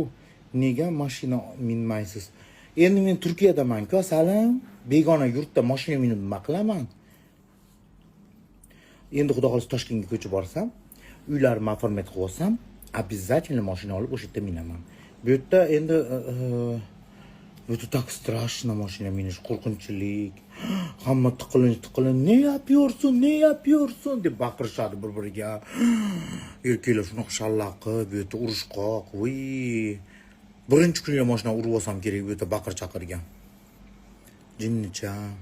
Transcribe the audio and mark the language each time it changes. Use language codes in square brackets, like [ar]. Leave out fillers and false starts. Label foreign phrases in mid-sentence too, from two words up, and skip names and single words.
[uz] Nega mashina minmaysiz? Endi men Turkiyadaman-ku, asalim. Begona yurtda mashina minib nima qilaman? Endi xudo xolisa Toshkentga ko'chib borsam, uylarimni оформить qilib olsam, обязательно mashina olib o'sha yerda minaman. Bu yerda endi [ru] это так страшно [uz] mashina minish, qo'rqinchlik. Hamma tiqilin, [tr] ne yapıyorsun [uz] deb baqirishadi bir-biriga. Erkaklar shunaqa shallaqi, bu yerda urushqoq, voy. Birinchi kuni mashina urib olsam kerak, bu yerda baqir chaqirgan. Jinnicha.